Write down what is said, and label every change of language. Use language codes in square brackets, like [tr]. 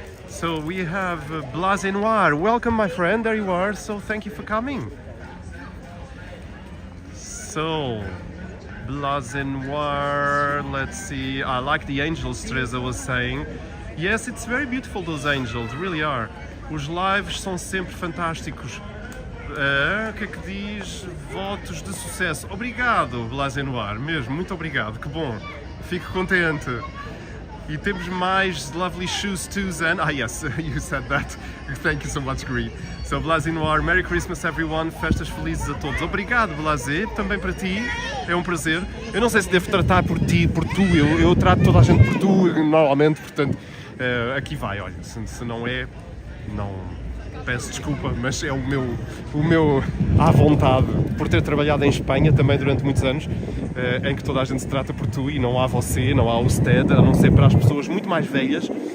[en] So we have Blas Noir. Welcome, my friend. There you are. So thank you for coming. So Blas Noir. Let's see. I like the angels, Teresa was saying. Yes, it's very beautiful, those angels. Really are. [pt] Os lives são sempre fantásticos. O que é que diz? Votos de sucesso. Obrigado, Blas Noir. Mesmo, muito obrigado. Que bom. Fico contente. E temos mais [en] lovely shoes too, Zen. Ah, yes, you said that. Thank you so much, Green. So, Blas Noir, Merry Christmas, everyone. [pt] Festas felizes a todos. Obrigado, Blasé. Também para ti. É um prazer. Eu não sei se devo tratar por ti, por tu. Eu trato toda a gente por tu, normalmente. Portanto, aqui vai. Olha, se não é, não... Peço desculpa, mas é o meu à vontade, por ter trabalhado em Espanha também durante muitos anos, em que toda a gente se trata por tu e não há você, não há o usted, a não ser para as pessoas muito mais velhas.